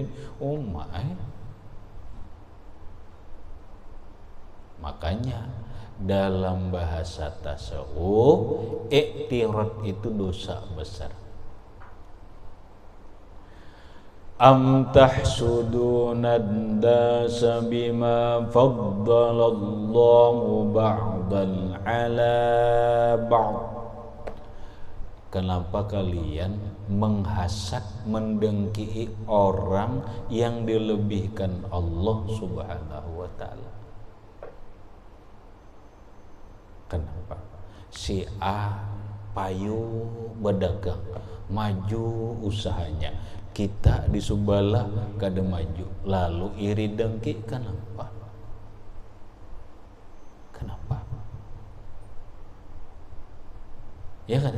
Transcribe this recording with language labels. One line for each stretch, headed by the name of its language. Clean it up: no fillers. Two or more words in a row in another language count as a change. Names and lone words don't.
Banjar: Oh makanya dalam bahasa tasawuf iktirad itu dosa besar.
Arabic: أم تحسدون داسا بما فضل الله بعضا على بعض.
Banjar: Kenapa kalian menghasad, mendengki orang yang dilebihkan Allah
Arabic: سبحانه وتعالى?
Banjar: Kenapa? Si A payu berdagang, maju usahanya, kita di sebelah kada maju, lalu iri dengki. Kenapa? Ya kada?